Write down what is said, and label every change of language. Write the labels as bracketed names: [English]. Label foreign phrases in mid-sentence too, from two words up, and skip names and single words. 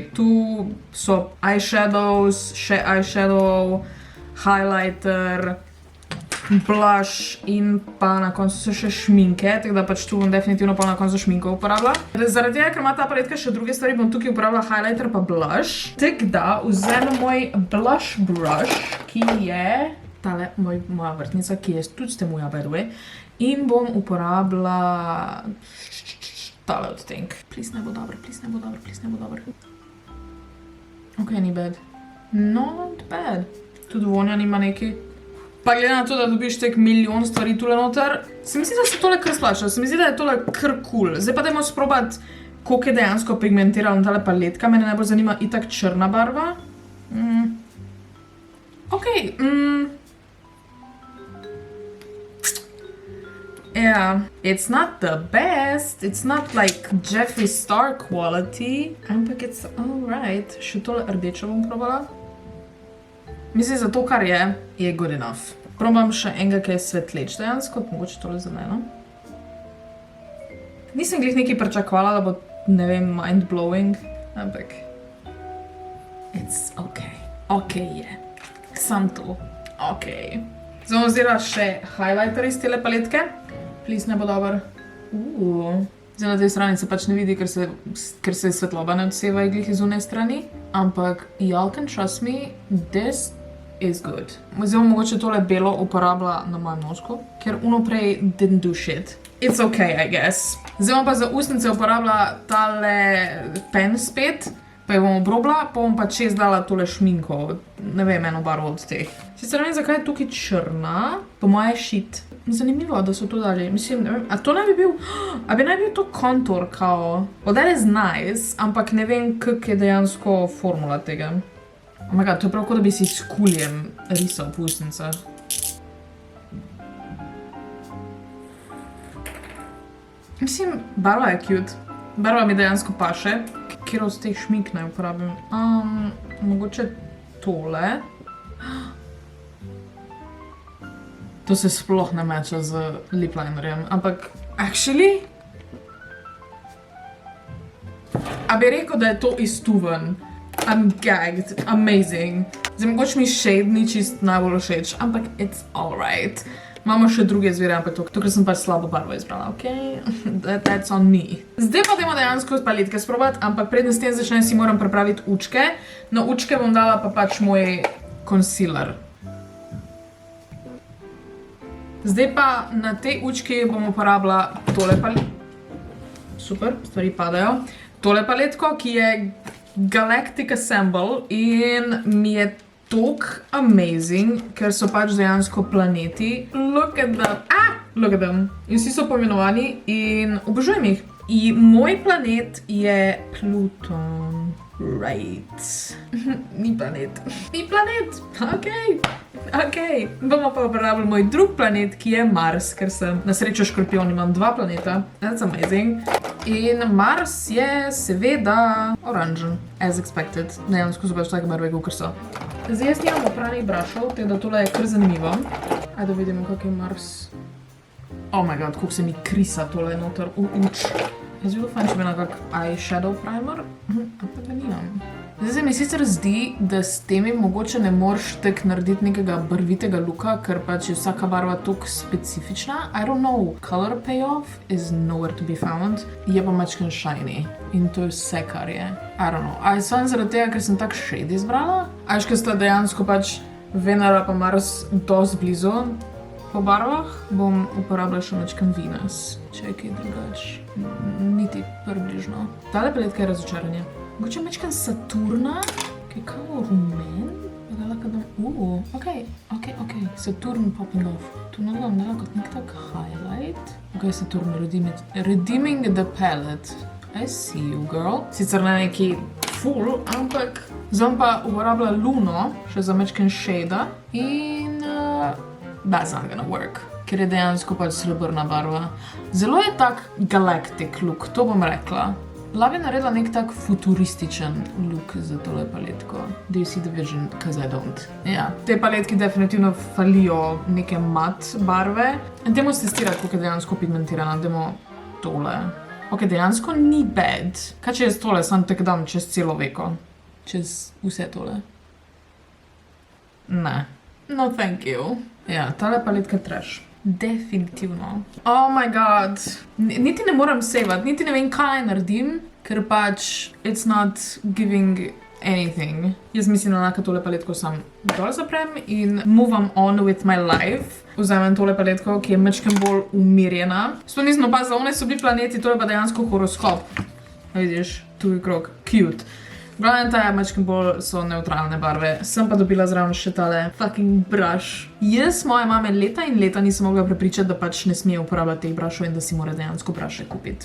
[Slovenian] Tu so eyeshadows, še [English] eyeshadow, highlighter, blush [Slovenian] in pa na koncu so še šminke, tako da pač tu bom definitivno pa na koncu šminko uporabila. Zaradi tega, ker ima ta paletka še druge stvari, bom tukaj uporabila highlighter pa blush. Tako da vzamem moj blush brush, ki je tale moja vrtnica, ki je tudi ste moja [English] by the way, [Slovenian] in bom uporabila tale odtenk. Please ne bo dobro, please ne bo dobro, please ne bo dobro. [English] Ok, ni bad. Not bad. [Slovenian] Tudi vonja nima neki. Pa glede na to, da dobiš tek milijon stvari tule noter, se mi zdi, da se tole kar splača, se mi zdi, da je tole kar cool. Zdaj pa dajmo sprobati, koliko je dejansko pigmentirala tale paletka, mene najbolj zanima itak črna barva. [English] Ok, yeah, it's not the best, it's not like Jeffree Star quality, ampak it's alright. [Slovenian] Še tole rdečo bom probala. Mislim, za to, kar je [English] good enough. [Slovenian] Probam še enega, ki je svetleč dejansko, mogoče tole zeleno. Nisem glih nekaj pričakovala, da bo, ne vem, mind-blowing, ampak [English] it's okay. [Slovenian] Ok je. Sam to. Ok. Zdaj bom vzela še highlighter iz tele paletke. Please, ne bo dober. Zdaj na tej strani se pač ne vidi, ker se svetloba ne odseva iglih iz une strani. Ampak, [English] y'all can trust me, this is good. [Slovenian] Zdaj bom mogoče tole belo uporabila na mojem nožku, ker uno prej [English] didn't do shit. It's okay, I guess. [Slovenian] Zdaj bom pa za ustnice uporabila tale pen spet, pa jo bom obrobila, pa bom pa čez dala tole šminko, ne vem, eno barvo od teh. Sicer ne vem, zakaj je tukaj črna, po moje shit. Zanimivo, da so to dali. Mislim, ne vem, a to naj bi bil, a bi naj bil to kontur, kao. [English] Well, that is nice, [Slovenian] ampak ne vem, kak je dejansko formula tega. [English] Oh my god, [Slovenian] to je prav, kot da bi si s kuljem risal po ustnicah. Mislim, barva je cute. Barva mi dejansko paše. Kjer od teh šmink naj uporabim? Mogoče tole. To se sploh ne meča z lip linerjem, ampak actually? A bi rekel, da je to iztuven. [English] I'm gagged. Amazing. [Slovenian] Zdaj, mogoče mi shade ni čist najbolj všeč, ampak [English] it's alright. [Slovenian] Imamo še druge izvire, ampak to, ker sem pač slabo barvo izbrala, okej? [English] That's on me. [Slovenian] Zdaj pa dajmo dejansko paletke sprobati, ampak predtem s tem začnem si moram pripraviti učke. Na učke bom dala pa pač moj concealer. Zdaj pa na tej učki bom uporabila tole paletko. Super, stvari padajo. Tole paletko, ki je Galactic Assemble in mi je tok amazing, ker so pač dejansko planeti. [English] Look at them. Look at them. [Slovenian] In vsi so poimenovani in obožujem jih. In moj planet je Pluton. Right. Ni planet. Ni planet. Okej. Bomo pa uporabili moj drug planet, ki je Mars, ker sem na srečo škorpion, imam 2 planeta. [English] That's amazing. [Slovenian] In Mars je seveda oranžen, [English] as expected. [Slovenian] Dejansko so pač take barve, kakor so. Zdaj jaz nimam opranih brašov, tako da tole je kar zanimivo. Ajde vidimo, kak je Mars. [English] Oh my god, [Slovenian] koliko se mi krisa tole noter v uč. Jaz bilo fajn, če bi nekak [English] eyeshadow primer, [Slovenian] ampak ga nimam. Zdaj se mi sicer zdi, da s temi mogoče ne moreš tak narediti nekega barvitega looka, ker pač je vsaka barva toliko specifična. [English] I don't know. Color payoff is nowhere to be found. [Slovenian] Je pa mačken shiny. In to je vse, kar je. [English] I don't know. [Slovenian] A je samo zaradi tega, ker sem tak shade izbrala? A ker sta dejansko pač Venera pa Mars dosti blizu po barvah, bom uporabila še mačken Venus. Če je kaj drugač. Niti približno. Tale paletka je razočaranje. Mogoče mačken Saturna, ki je kao rumen. Da lahko dam... okej. [English] Saturn popping off. [Slovenian] Tu nadam dala kot nek tak highlight. [English] Ok, Saturn redeeming the palette. I see you, girl. [Slovenian] Sicer ne neki full, ampak... Zdaj pa uporabila Luno, še za mačken shade in... [English] that's not gonna work. [Slovenian] Ker je dejansko pač srebrna barva. Zelo je tak [English] galactic look, [Slovenian] to bom rekla. Lav je naredila nek tak futurističen look za tole paletko. [English] Do you see the vision? Cause I don't. [Slovenian] Ja, te paletki definitivno falijo neke mat barve. Dajmo testirati, koliko je dejansko pigmentirana. Dajmo tole. Ok, dejansko ni bad. Kaj če jaz tole sam tak dam čez celo veko? Čez vse tole? Ne. [English] No, thank you. [Slovenian] Ja, tale paletka je trash. Definitivno. [English] Oh my god. [Slovenian] Niti ne moram saveat, niti ne vem, kaj naredim, ker pač [English] it's not giving anything. [Slovenian] Jaz mislim, da lahko tole paletko sam dol zaprem in [English] move on with my life. [Slovenian] Vzamem tole paletko, ki je mačken bolj umirjena. Sploh nisem opazila, one so bili planeti, tole pa dejansko horoskop. Vidiš, tu je krog. Cute. Glavnem ta je mačken bolj so neutralne barve. Sem pa dobila zraven še tale [English] fucking brush. [Slovenian] Jaz moje mame leta in leta nisem mogla prepričati, da pač ne smije uporabljati teh brushov in da si mora dejansko bruše kupiti.